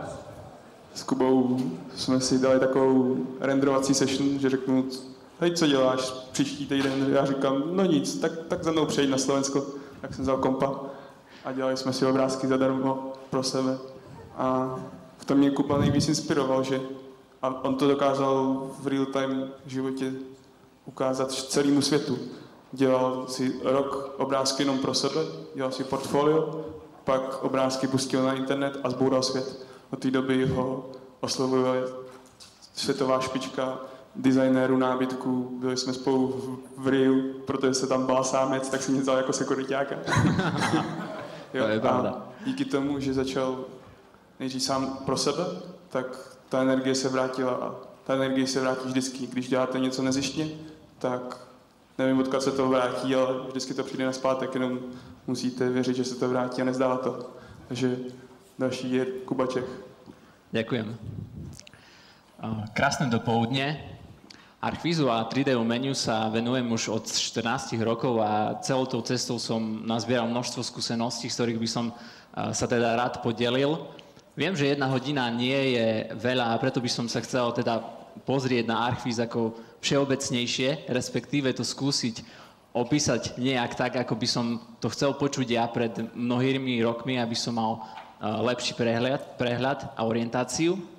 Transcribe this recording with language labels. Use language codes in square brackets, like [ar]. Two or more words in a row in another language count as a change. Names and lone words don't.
[cs] S Kubou jsme si dali takovou renderovací session, že řeknu, hej, co děláš příští týden? Já říkám, no nic, tak za mnou přejď na Slovensko. Tak jsem vzal kompa a dělali jsme si obrázky zadarmo pro sebe. A v tom mě Kuba nejvíc inspiroval, že a on to dokázal v [en] real time [cs] životě ukázat celému světu. Dělal si rok obrázky jenom pro sebe, dělal si portfolio, pak obrázky pustil na internet a zboural svět. Od té doby ho oslovuje světová špička designérů nábytku. Byli jsme spolu v Riu, protože se tam bál sámec, tak si mě vzal jako sekuriťáka. Jo, to je pravda. A díky tomu, že začal nejdřív sám pro sebe, tak ta energie se vrátila a ta energie se vrátí vždycky. Když děláte něco nezištně, tak nevím, odkud se to vrátí, ale vždycky to přijde nazpátek, jenom musíte věřit, že se to vrátí a nezdává to. Takže další je Kuba Čech. [sk] Ďakujem. Krásne dopoludne. Archvízu a 3D umeniu sa venujem už od 14 rokov a celou tou cestou som nazbieral množstvo skúseností, z ktorých by som sa teda rád podelil. Viem, že 1 hodina nie je veľa a preto by som sa chcel teda pozrieť na Archvíz ako všeobecnejšie, respektíve to skúsiť opísať nejak tak, ako by som to chcel počuť ja pred mnohými rokmi, aby som mal lepší prehľad a orientáciu.